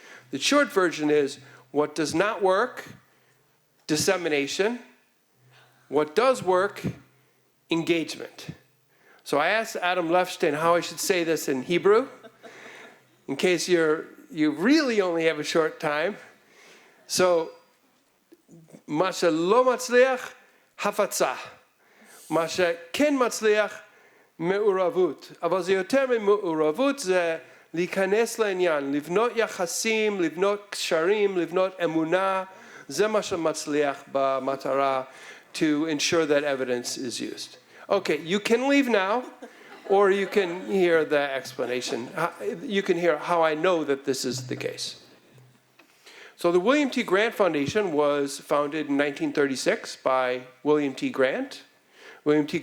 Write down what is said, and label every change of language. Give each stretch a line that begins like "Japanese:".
English: The short version is what does not work, dissemination. What does work, engagement. So I asked Adam Lefstein how I should say this in Hebrew, in case you really only have a short time.
Hebrew: So, מה שלא מצליח, הפצה. מה שכן מצליח, מעורבות. אבל זה יותר ממעורבות, זה להיכנס לעניין, לבנות יחסים, לבנות קשרים, לבנות אמונה. זה מה שמצליח במטרה
English: to ensure that evidence is used. Okay, you can leave now, or you can hear the explanation. You can hear how I know that this is the case. So the William T. Grant Foundation was founded in 1936 by William T. Grant. William T.